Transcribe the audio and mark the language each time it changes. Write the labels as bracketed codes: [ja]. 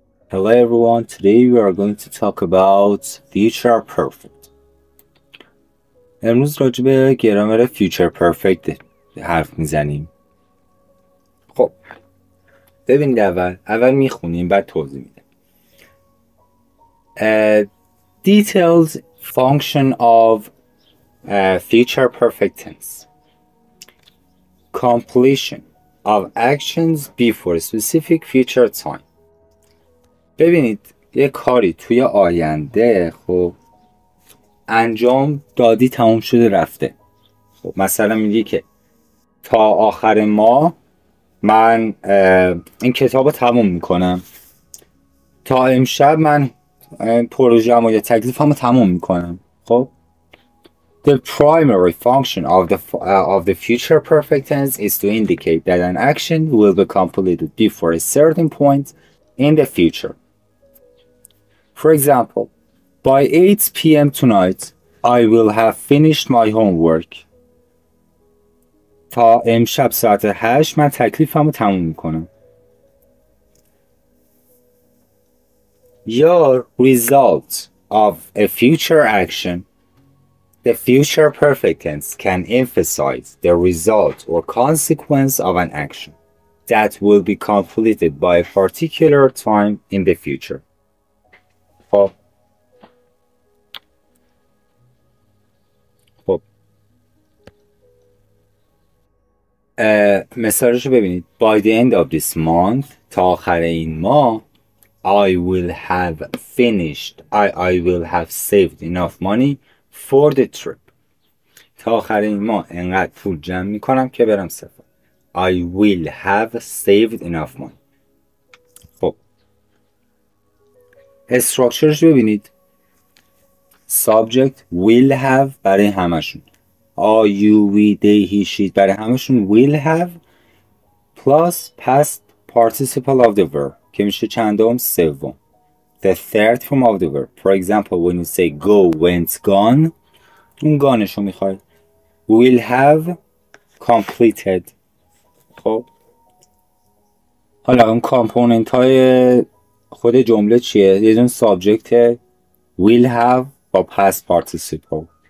[en] Hello everyone, today we are going to talk about future perfect. [fa] امروز راجع به گرامر future perfect حرف میزنیم. خب ببینید اول میخونیم بعد توضیح میدم. [en] Details function of future perfect tense. Completion of actions before specific future time. [fa] ببینید یه کاری توی آینده خب انجام دادی تموم شده رفته. خب مثلا میگی که تا آخر ماه من این کتاب رو تموم میکنم، تا امشب من پروژه‌مو یا تکلیفمو تموم میکنم. [en] خب The primary function of the future perfect tense is to indicate that an action will be completed before a certain point in the future. For example, by 8 p.m. tonight, I will have finished my homework. [fa] تا امشب ساعت 8 من تکلیفمو تموم میکنم. [en] Your result of a future action, the future perfect tense can emphasize the result or consequence of an action that will be completed by a particular time in the future. [fa] خب مثالشو ببینید. [en] By the end of this month, [fa] تا آخر این ماه, [en] I will have finished, I will have saved enough money for the trip. [fa] تا آخر این ماه انقدر پول جمع میکنم که برم سفر. [en] I will have saved enough money. [fa] خب استراکچرش ببینید. [en] Subject will have [fa] برای همشون, [en] I, you, we, they, he, she برای همشون will have plus past participle of the verb [fa] که میشه چندم؟ سوم. [en] The third form of the verb. For example, when you say go, went, gone, [fa] اون گانشو میخوای. [en] Will have completed. [fa] خب حالا اون کامپوننت های خود جمله چیه؟ یه دون سابجکت will have با past participle.